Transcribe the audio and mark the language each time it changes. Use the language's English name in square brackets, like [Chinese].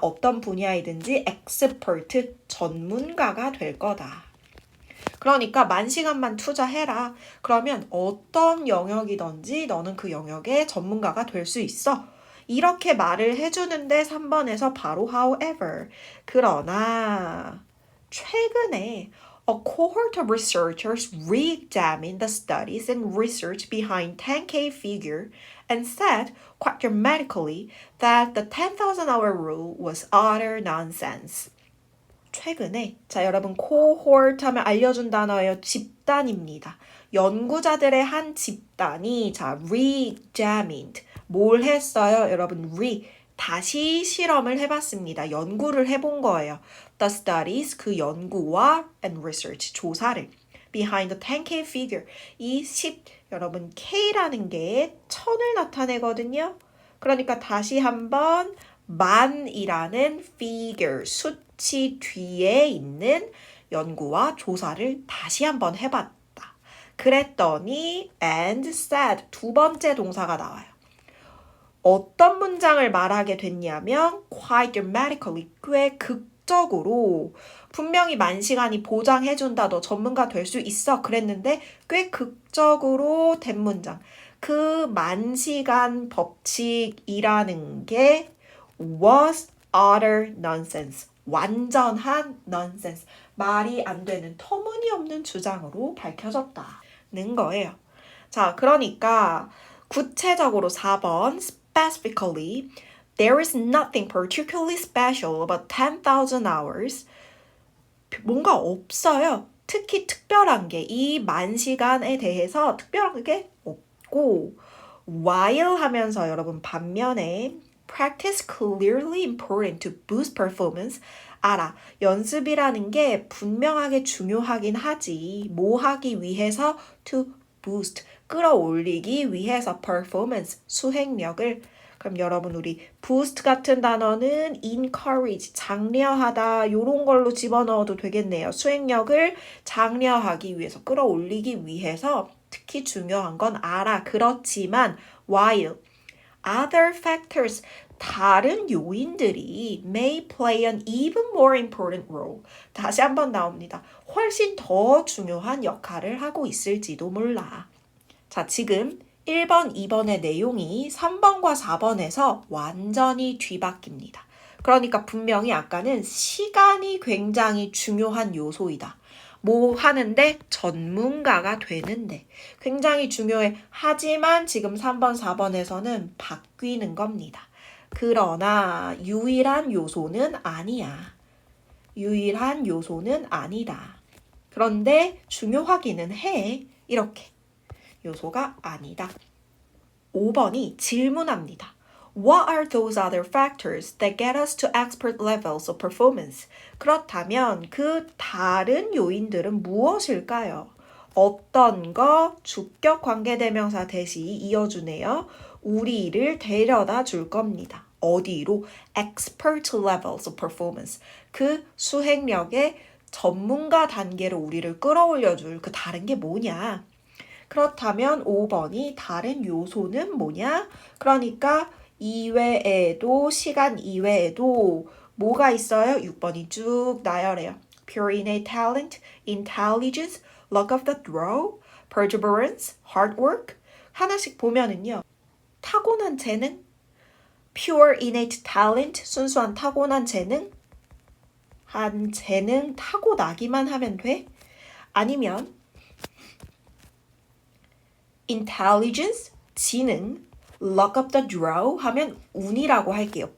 [Korean] 어떤 분야이든지 expert, 전문가가 될 거다. 그러니까 10,000시간만 투자해라. 그러면 어떤 영역이든지 너는 그 영역의 전문가가 될 수 있어. 이렇게 말을 해주는데 3번에서 바로 however. 그러나 최근에 [English] a cohort of researchers re-examined the studies and research behind 10K figure and said quite dramatically that the 10,000 hour rule was utter nonsense. [Korean] 최근에 자 여러분 cohort 하면 알려준 단어예요. 집단입니다. 연구자들의 한 집단이 자 re-examined 뭘 했어요? 여러분 다시 실험을 해봤습니다. 연구를 해본 거예요. [English] The studies, [Korean] 그 연구와 [English] and research, [Korean] 조사를. [English] Behind the 10K figure. [Korean] 이 10, 여러분 K라는 게 1000을 나타내거든요. 그러니까 다시 한번 만이라는 figure, 수치 뒤에 있는 연구와 조사를 다시 한번 해봤다. 그랬더니 and said, 두 번째 동사가 나와요. 어떤 문장을 말하게 됐냐면 [English] quite dramatically, [Korean] 꽤 극적으로 분명히 10,000시간이 보장해준다. 너 전문가 될 수 있어. 그랬는데 꽤 극적으로 된 문장. 그 만시간 법칙이라는 게 [English] was utter nonsense. [Korean] 완전한 nonsense. 말이 안 되는 터무니없는 주장으로 밝혀졌다는 거예요. 자, 그러니까 구체적으로 4번 [English] specifically there is nothing particularly special about 10,000 hours. [Korean] 뭔가 없어요. 특히 특별한 게 이 만시간에 대해서 특별한 게 없고 while 하면서 여러분 반면에 [English] practice clearly important to boost performance. [Korean] 알아. 연습이라는 게 분명하게 중요하긴 하지. 뭐 하기 위해서? [English] to boost. [Korean] 끌어올리기 위해서 performance. 수행력을. 그럼 여러분 우리 boost 같은 단어는 encourage. 장려하다. 요런 걸로 집어넣어도 되겠네요. 수행력을 장려하기 위해서 끌어올리기 위해서 특히 중요한 건 알아. 그렇지만 [English] while other factors [Korean] 다른 요인들이 [English] may play an even more important role. [Korean] 다시 한번 나옵니다. 훨씬 더 중요한 역할을 하고 있을지도 몰라. 자, 지금 1번, 2번의 내용이 3번과 4번에서 완전히 뒤바뀝니다. 그러니까 분명히 아까는 시간이 굉장히 중요한 요소이다. 뭐 하는데 전문가가 되는데 굉장히 중요해. 하지만 지금 3번, 4번에서는 바뀌는 겁니다. 그러나 유일한 요소는 아니야. 유일한 요소는 아니다. 그런데 중요하기는 해. 이렇게. 요소가 아니다. 5번이 질문합니다. [English] What are those other factors that get us to expert levels of performance? [Korean] 그렇다면 그 다른 요인들은 무엇일까요? 어떤 거 주격 관계대명사 대시 이어주네요. 우리를 데려다 줄 겁니다. 어디로? [English] expert levels of performance. [Korean] 그 수행력의 전문가 단계로 우리를 끌어올려 줄 그 다른 게 뭐냐? 그렇다면 5번이 다른 요소는 뭐냐? 그러니까 이외에도 시간 이외에도 뭐가 있어요? 6번이 쭉 나열해요. [English] Pure innate talent, intelligence, luck of the draw, perseverance, hard work. [Korean] 하나씩 보면은요. 타고난 재능, [English] pure innate talent, [Korean] 순수한 타고난 재능, 한 재능 타고나기만 하면 돼? 아니면 intelligence, 지능, [English] luck of the draw [Korean] 하면 운이라고 할게요.